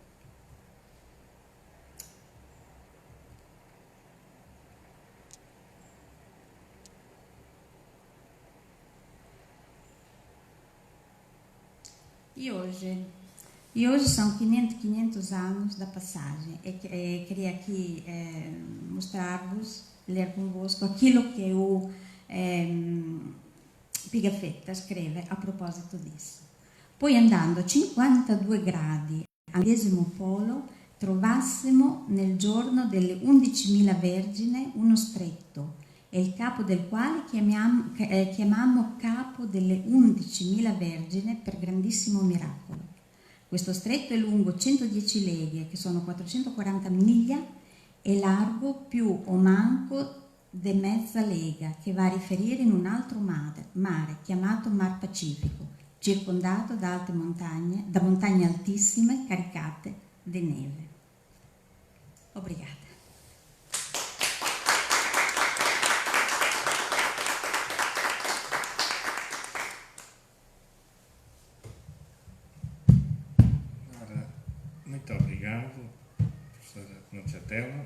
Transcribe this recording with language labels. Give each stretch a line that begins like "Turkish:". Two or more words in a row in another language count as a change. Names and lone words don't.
Portuguese: E hoje são 500 anos da passagem. Queria aqui mostrar-vos, ler convosco aquilo que o Pigafetta
Italian: scrive a proposito
Portuguese: disso.
Italian: Poi andando a 52 gradi al medesimo polo trovassimo nel giorno delle 11.000 vergine uno stretto, e il capo del quale chiamammo capo delle 11.000 vergine per grandissimo miracolo. Questo stretto è lungo 110 leghe, che sono 440 miglia, e largo più o manco de mezza lega, che va a riferire in un altro mare chiamato Mar Pacifico, circondato da alte montagne, da montagne altissime caricate di neve.
Portuguese: Obrigada. Muito obrigado, professora Nochatella.